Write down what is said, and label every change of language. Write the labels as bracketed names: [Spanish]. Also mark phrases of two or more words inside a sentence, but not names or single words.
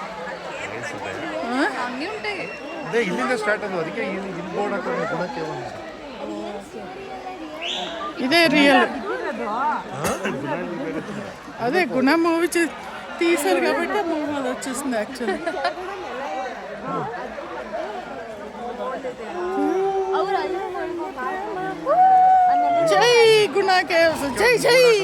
[Telugu] అన్నీ ఉంటాయి. [Kannada] ಅದೇ ಇಲ್ಲಿಂದ ಸ್ಟಾರ್ಟ್ ಅದು, ಅದಕ್ಕೆ ಇಲ್ಲಿ ಬೋರ್ಡ್ ಹಾಕೋದು ಗುಣಕ್ಕೆ. [Telugu] ఇదే రియల్. అదే గుణ మూవీ తీశారు కాబట్టి ఆ మూవీ అది వచ్చేసింది యాక్చువల్లీ. జై గుణ కేవ్స్, జై జై.